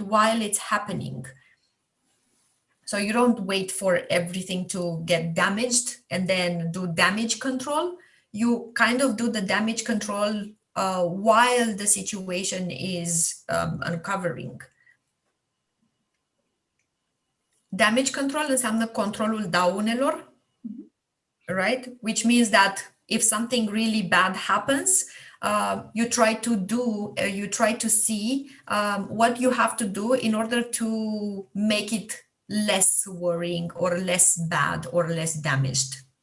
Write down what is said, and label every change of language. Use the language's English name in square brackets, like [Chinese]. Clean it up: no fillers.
[English] While it's happening. So you don't wait for everything to get damaged and then do damage control. You kind of do the damage control while the situation is uncovering. [Romanian] Damage control înseamnă controlul daunelor, [English] right? Which means that if something really bad happens, you try to see what you have to do in order to make it less worrying or less bad or less damaged.